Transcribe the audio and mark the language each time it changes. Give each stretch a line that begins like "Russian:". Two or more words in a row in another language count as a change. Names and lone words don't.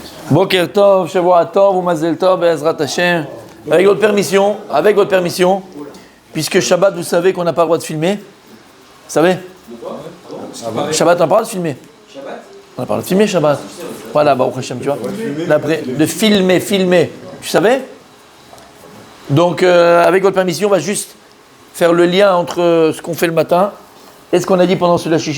Hebrew: בוקר טוב, שבוע טוב, ou מזל טוב, בעזרת השם.
French: Avec votre permission, puisque Shabbat, vous savez qu'on n'a pas le droit de filmer. Vous savez Shabbat, on n'a pas le droit de filmer. On n'a pas le droit de filmer Shabbat. Voilà,
Hebrew: ברוך השם,
French: tu vois. De filmer. Tu savais? Donc, avec votre permission, on va juste faire le lien entre ce qu'on fait le matin et ce qu'on a dit pendant ce Lashishit.